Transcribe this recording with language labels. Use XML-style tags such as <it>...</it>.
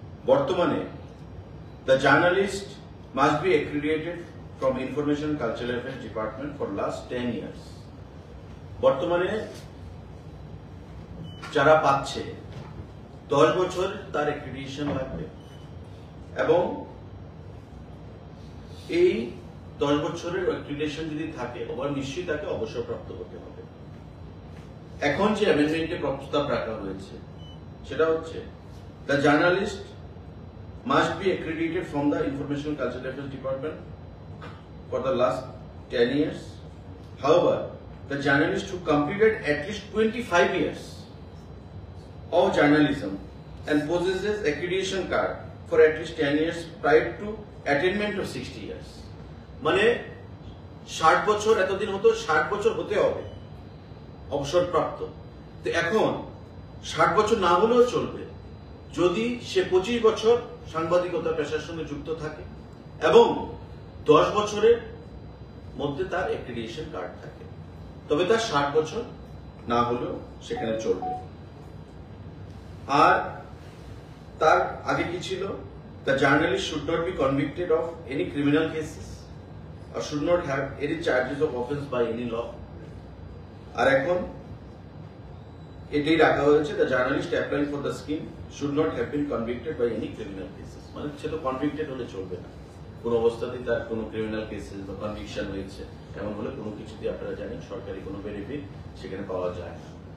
<bn>বর্তমানে</bn> <en>The journalist must be accredited from Information Cultural Affairs Department for last 10 years.</en> <bn>বর্তমানে যারা পাচ্ছে 10 বছর তার accreditation লাগবে, এবং এই 10 বছরের accreditation যদি থাকে ওবার নিশ্চয়ই তাকে অবসরপ্রাপ্ত হতে হবে। এখন যে অ্যামেন্ডমেন্টে প্রস্তাব রাখা হয়েছে সেটা হচ্ছে</bn> <en>The journalist must be accredited from the Information Cultural Affairs Department for the last 10 years. However, the journalist who completed at least 25 years of journalism and possesses accreditation card for at least 10 years prior to attainment of 60 years.</en> <bn>মানে 60 বছর, এতদিন হতো 60 বছর হতে হবে অবসরপ্রাপ্ত। তো এখন 60 বছর না হলেও চলবে যদি সে 25 বছর সাংবাদিকতা পেশার সঙ্গে যুক্ত থাকে এবং 10 বছরের মধ্যে তার অ্যাক্রিডিটেশন কার্ড থাকে, তবে তার 60 বছর না হলেও সেখানে চলবে। আর তার আগে কি ছিল?</bn> <en>The journalist should not be convicted of any criminal cases or should not have any charges of offense by any law.</en> <bn>আর এখন এটাই রাখা হয়েছে,</bn> <en>The journalist applying for the scheme should not have been convicted by any criminal cases.</en> <bn>মানে সে তো convicted হলে চলবে না, কোন অবস্থাতেই তার কোনো ক্রিমিনাল কেসেস বা কনভিকশন হয়েছে এমন হলে কোনো কিছুতেই আপনারা জানেন সরকারি কোনো বেনিফিট সেখানে পাওয়া যায় না।</bn>